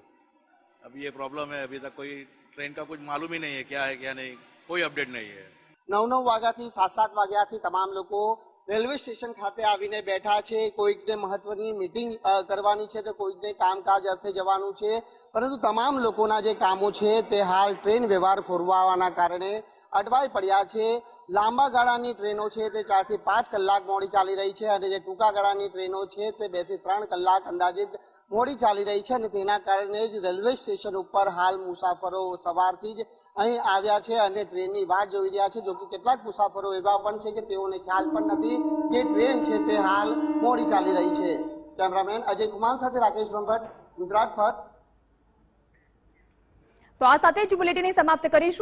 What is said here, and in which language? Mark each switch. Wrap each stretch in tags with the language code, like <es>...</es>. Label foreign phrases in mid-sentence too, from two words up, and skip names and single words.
<hi>अभी ये प्रॉब्लम है, अभी तक कोई ट्रेन का कुछ मालूम ही नहीं है, क्या है क्या नहीं, कोई अपडेट नहीं है।</hi> <gu>9 વાગ્યાથી 7 વાગ્યાથી તમામ લોકો રેલવે સ્ટેશન ખાતે આવીને બેઠા છે। કોઈકને મહત્વની મીટિંગ કરવાની છે તો કોઈકને કામકાજ અર્થે જવાનું છે, પરંતુ તમામ લોકોના જે કામો છે તે હાલ ટ્રેન વ્યવહાર ખોરવાવાના કારણે અટવાઈ પડ્યા છે। લાંબા ગાળાની ટ્રેનો છે તે 4 થી 5 કલાક મોડી ચાલી રહી હૈ અને જે ટૂંકા ગાળાની ટ્રેનો છે તે 2 થી 3 કલાક અંદાજિત મોડી ચાલી રહી હૈ અને તેના કારણે જ રેલવે સ્ટેશન ઉપર હાલ મુસાફરો સવારથી જ અહીં આવ્યા છે અને ટ્રેનની વાટ જોઈ રહ્યા છે। જો કે કેટલાક મુસાફરો એવા પણ છે કે તેઓને ખ્યાલ પણ નથી કે ટ્રેન છે તે હાલ મોડી ચાલી રહી છે। કેમેરામેન અજય કુમાર સાથે રાકેશ બ્રહ્મભટ્ટ, ગુજરાત ફર્સ્ટ। તો આ સાથે જ બુલેટિન સમાપ્ત કરીશું।</gu>